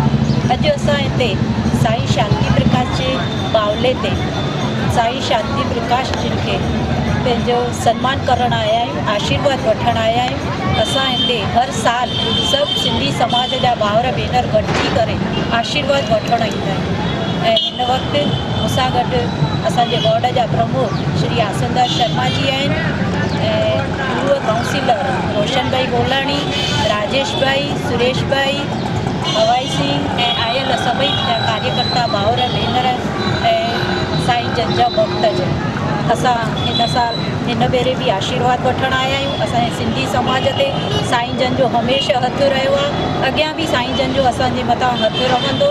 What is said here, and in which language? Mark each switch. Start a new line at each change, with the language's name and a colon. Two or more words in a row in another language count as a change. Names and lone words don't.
Sindhi: अॼु असां हिते साईं शांति प्रकाश जे बावले ते साईं शांति प्रकाश जिन खे पंहिंजो सन्मान करण आया आहियूं, आशीर्वाद वठण आया आहियूं। असां हिते हर साल सभु सिंधी समाज जा भाउर भेनर गॾिजी करे आशीर्वाद वठण ईंदा आहियूं। ऐं हिन वक़्तु मूंसां गॾु असांजे वॉर्ड जा प्रमुख श्री आसनदास शर्मा जी आहिनि ऐं पूर्व काउंसिलर रोशन भाई गोलाणी, राजेश भाई, सुरेश भाई, हवाई सिंह ऐं आयल सभई कार्यकर्ता भाउर भेनर ऐं साईं जन जा भक्त जन। असां हिन साल हिन भेरे बि आशीर्वाद वठण आया आहियूं। असांजे सिंधी समाज ते साईं जन जो हमेशह हथु रहियो आहे, अॻियां बि साईं जन जो असांजे मथां हथु रहंदो।